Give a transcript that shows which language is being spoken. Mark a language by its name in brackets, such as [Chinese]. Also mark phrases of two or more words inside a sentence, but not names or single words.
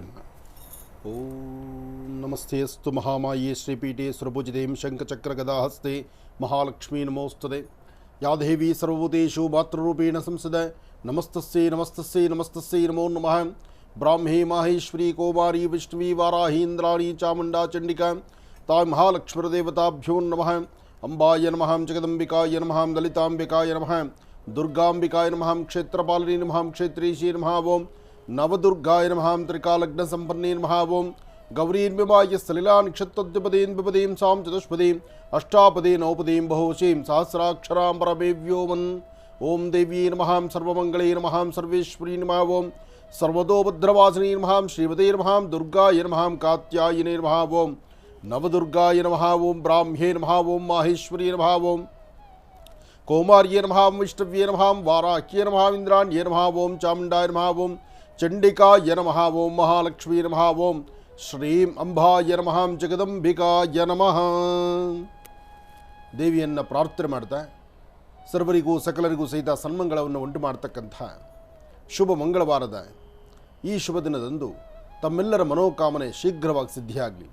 [Sanskrit] ಓಂ ನಮಸ್ತೆ ಅಸ್ತು ಮಹಾಮಾಯೇ ಶ್ರೀಪೀಠೆ ಸುರಭುಜಿದೇಂ ಶಂಖಚಕ್ರಗದಾಹಸ್ತೆ ಮಹಾಲಕ್ಷ್ಮೀ ನಮೋಸ್ತುತೆ. ಯಾ ದೇವಿ ಸರ್ವಭೂತೇಷು ಮಾತೃರೂಪೇಣ ಸಂಸದ ನಮಸ್ತಸ್ಯೈ ನಮಸ್ತಸ್ಯೈ ನಮಸ್ತಸ್ಯೈ ನಮೋ ನಮಃ. ಬ್ರಾಹ್ಮೇ ಮಾಹೇಶ್ವರಿ ಕೌಮಾರಿ ವಿಷ್ಣುವಿ ವಾರಾಹಿ ಇಂದ್ರಾಣಿ ಚಾಮುಂಡಾ ಚಂಡಿಕಾ ತಾಯಿ ಮಹಾಲಕ್ಷ್ಮೀದೇವತಾಭ್ಯೋ ನಮಃ. ಅಂಬಾಯ ನಮಃ, ಜಗದಂಬಿಕಾಯ ನಮಃ, ಲಲಿತಾಂಬಿಕಾಯ ನಮಃ, ದುರ್ಗಾಂಬಿಕಾಯ ನಮಃ, ಕ್ಷೇತ್ರಪಾಲಿನಿ ನಮಃ, ಕ್ಷೇತ್ರೀಶಿ ನಮಃ. ಓಂ ನವದುರ್ಗಾಯ ನಮಃ, ತ್ರಿಕಾಲಗ್ನಸಂಪನ್ನೇ ನಮಃ. ಓಂ ಗೌರೀನ್ವಿಮಾಯ ಸಲಿಲಾನ್ ಕ್ಷತ್ರೋದ್ಯಪದೀನ್ ಬಿಪದೀಂ ಸಾಂ ಚತುಷ್ಪದೀಂ ಅಷ್ಟಾಪದೇ ನೌಪದೀಂ ಬಹುಶೀಂ ಸಹಸ್ರಾಕ್ಷರಾಂ ಪರಮೇವ್ಯೋಮನ್. ಓಂ ದೇವ್ಯೈ ನಮಃ, ಸರ್ವಮಂಗಳೇ ನಮಃ, ಸರ್ವೇಶ್ವರೀ ನಮಃ. ಓಂ ಸರ್ವತೋಭದ್ರವಾಸಿನೇ ನಮಃ, ಶ್ರೀಮತೇ ನಮಃ, ದುರ್ಗಾಯ ನಮಃ, ಕಾತ್ಯಾಯಿನೇ ನಮಃ. ಓಂ ನವದುರ್ಗಾಯ ನಮಃ. ಓಂ ಬ್ರಾಹ್ಮ್ಯೇ ನಮಃ. ಓಂ ಮಾಹೇಶ್ವರೀ ನಮಃ. ಓಂ ಕೌಮಾರ್ಯೇ ನಮಃ, ವಿಷ್ಣವ್ಯೇ ನಮಃ, ವಾರಾಹ್ಯೇ ನಮಃ, ಇಂದ್ರಾಣ್ಯೇ ನಮಃ. ಓಂ ಚಾಮುಂಡಾಯ ನಮಃ. ಓಂ ಚಂಡಿಕಾಯ ನಮಃ. ಓಂ ಮಹಾಲಕ್ಷ್ಮೀ ನಮಃ. ಓಂ ಶ್ರೀಂ ಅಂಬಾಯ ನಮಃ, ಜಗದಂಬಿಕಾಯ ನಮಃ. [Kannada] ದೇವಿಯನ್ನು ಪ್ರಾರ್ಥನೆ ಮಾಡ್ತಾ ಸರ್ವರಿಗೂ ಸಕಲರಿಗೂ ಸಹಿತ ಸನ್ಮಂಗಳವನ್ನು ಉಂಟು ಮಾಡತಕ್ಕಂಥ ಶುಭ ಮಂಗಳವಾರದ ಈ ಶುಭ ದಿನದಂದು ತಮ್ಮೆಲ್ಲರ ಮನೋಕಾಮನೆ ಶೀಘ್ರವಾಗಿ ಸಿದ್ಧಿಯಾಗಲಿ.